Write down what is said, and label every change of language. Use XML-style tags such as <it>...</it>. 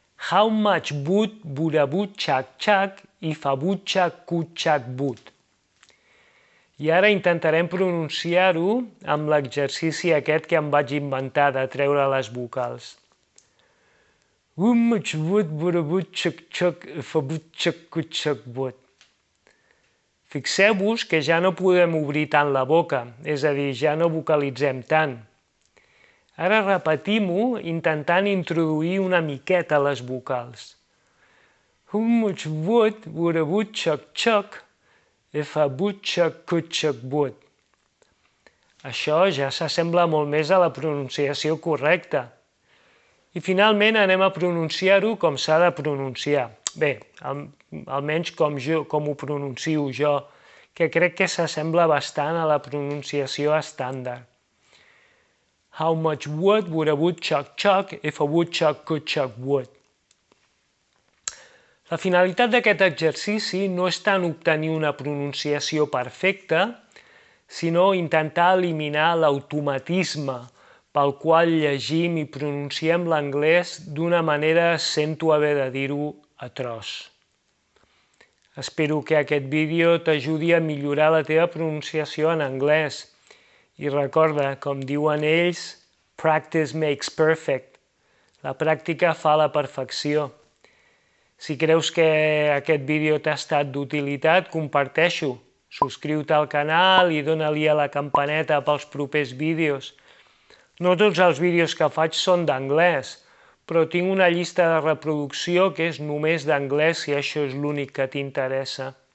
<en>How much wood would a woodchuck chuck if a woodchuck could chuck wood?</en> <ca>I ara intentarem pronunciar-ho amb l'exercici aquest que em vaig inventar de treure les vocals.</ca> <en>How much wood would a woodchuck chuck if a woodchuck could chuck wood?</en> <ca>Fixeu-vos que ja no podem obrir tant la boca, és a dir, ja no vocalitzem tant. Ara repetim-ho intentant introduir una miqueta les vocals.</ca> <en>How much wood would a woodchuck chuck if a woodchuck could chuck wood?</en> <ca>Això ja s'assembla molt més a la pronunciació correcta. I finalment anem a pronunciar-ho com s'ha de pronunciar. Bé, almenys com ho pronuncio jo, que crec que s'assembla bastant a la pronunciació estàndard.</ca> <en>How much wood would a woodchuck chuck if a woodchuck could chuck wood?</en> <ca>La finalitat d'aquest exercici no és tant obtenir una pronunciació perfecta, sinó intentar eliminar l'automatisme pel qual llegim i pronunciem l'anglès d'una manera, sento haver de dir-ho, atroç. Espero que aquest vídeo t'ajudi a millorar la teva pronunciació en anglès. I recorda, com diuen ells,</ca> <en>practice makes perfect.</en> <ca>La pràctica fa la perfecció. Si creus que aquest vídeo t'ha estat d'utilitat, comparteix-ho. Subscriu-te al canal i dona-li a la campaneta pels propers vídeos. No tots els vídeos que faig són d'anglès, però tinc una llista de reproducció que és només d'anglès si això és l'únic que t'interessa.</ca>